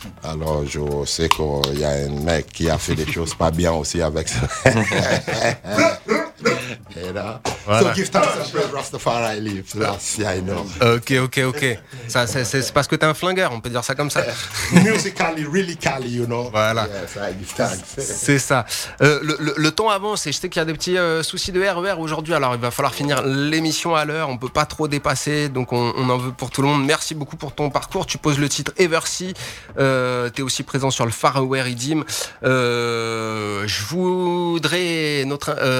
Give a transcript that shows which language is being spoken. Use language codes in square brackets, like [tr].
[fr] Alors, je sais qu'il y a un mec qui a fait des choses pas bien aussi avec ça. Voilà. [en] So give thanks and praise Rastafari live. That's yeah, I know. [fr] Ok. Ça, c'est parce que t'es un flingueur, on peut dire ça comme ça. [en] Musically, really cali, you know. [fr] Voilà. [en] Yes, I give thanks. [fr] C'est ça. Le temps avance et je sais qu'il y a des petits soucis de RER aujourd'hui. Alors, il va falloir finir l'émission à l'heure. On peut pas trop dépasser. Donc, on en veut pour tout le monde. Merci beaucoup pour ton parcours. Tu poses le titre Eversea. T'es aussi présent sur le Far Away Redeem. Je voudrais notre.